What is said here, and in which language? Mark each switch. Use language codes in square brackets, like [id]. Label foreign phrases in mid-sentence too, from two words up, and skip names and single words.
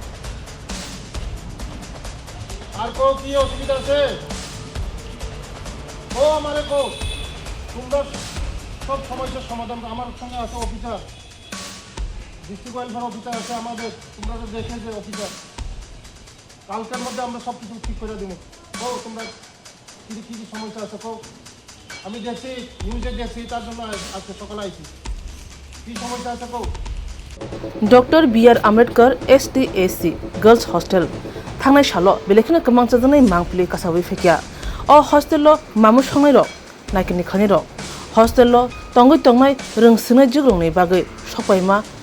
[bn] আর কি অসুবিধা আছে তোমরা সব সমস্যার সমাধান আমার সঙ্গে আছে অফিসার, [en] district welfare officer [bn] আছে আমাদের, তোমরা তো দেখে যে অফিসার, কালকের মধ্যে আমরা সব কিছু ঠিক করে দেবো। তোমরা কি সমস্যা আছে আমি দেখছি, নিউজে দেখছি, তার জন্য আজকে সকালে আইছি। কি সমস্যা আছে [brx] डॉक्टर बी आर आम्बेडकर STAC गर्ल्स हॉस्टेल थांनाय सालो बेलेखनो गोबां जाजानाय मांफुलि कासावै फेकिया अ हॉस्टेलो मामु संनाय रक नायकिनि खानि रक हॉस्टेलो तंगै तंनाय रोंसोनाय जोग्रंनि बागै सपायमा